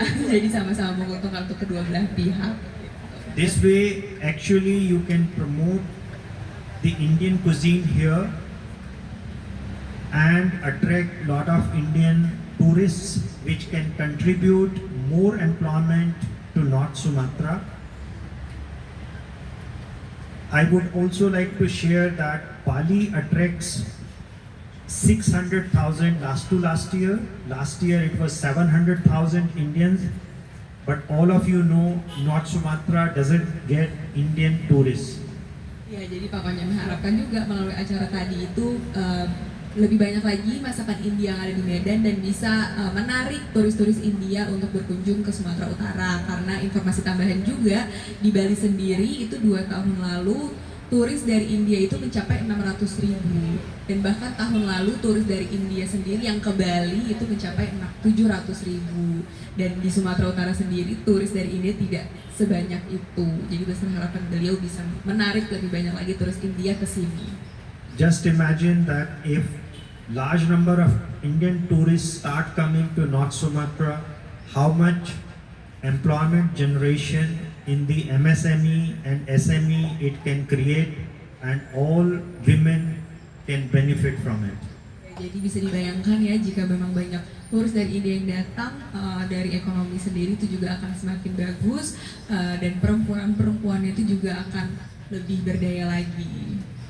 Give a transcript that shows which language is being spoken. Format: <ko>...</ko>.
<id>Jadi sama-sama menguntungkan untuk kedua belah pihak.</id> <en>This way, actually, you can promote the Indian cuisine here and attract a lot of Indian tourists, which can contribute more employment to North Sumatra. I would also like to share that Bali attracts 600,000 last year. Last year it was 700,000 Indians. But all of you know North Sumatra doesn't get Indian tourists.</en> <id>Ya, jadi Pak Konjen mengharapkan juga melalui acara tadi itu lebih banyak lagi masakan India yang ada di Medan dan bisa menarik turis-turis India untuk berkunjung ke Sumatera Utara. Karena informasi tambahan juga, di Bali sendiri itu 2 tahun lalu turis dari India itu mencapai 600.000, dan bahkan tahun lalu turis dari India sendiri yang ke Bali itu mencapai 700.000, dan di Sumatera Utara sendiri turis dari India tidak sebanyak itu. Jadi besar harapan beliau bisa menarik lebih banyak lagi turis India ke sini.</id> <en>Just imagine that if large number of Indian tourists start coming to North Sumatra, how much employment generation in the MSME and SME it can create, and all women can benefit from it.</en> <id>Jadi bisa dibayangkan ya, jika memang banyak turis dari India yang datang, dari ekonomi sendiri itu juga akan semakin bagus, dan perempuan-perempuannya itu juga akan lebih berdaya lagi.</id>